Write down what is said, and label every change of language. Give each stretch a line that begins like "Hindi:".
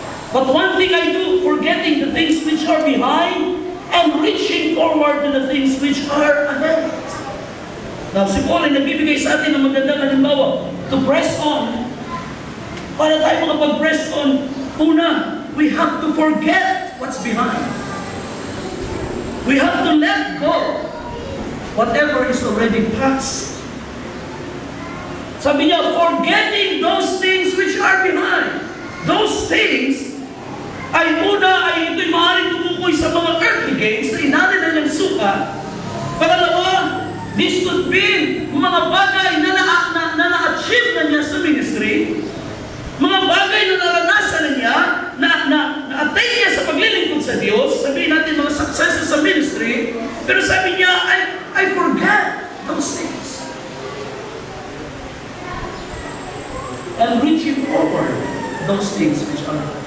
English: But one thing I do, forgetting the things which are behind and reaching forward to the things which are ahead.
Filipino: Now, si Paul ay nagbibigay sa atin ng magandang halimbawa
English: to press on.
Filipino: Para tayo makapag-press on, una,
English: we have to forget what's behind. We have to let go whatever is already past.
Filipino: Sabi niya,
English: forgetting those things which are behind. Those things
Filipino: ay una ay ito'y maaaring tumukoy sa mga earthly gains na inanin na niyang suka. Pangalawa,
English: this could be
Filipino: mga bagay na na-achieve na niya sa ministry, mga bagay na naranasan na niya, na-attain niya sa paglilingkod sa Diyos, sabihin natin mga successes sa ministry, pero sabi niya,
English: I forget those things. And reaching forward those things which are.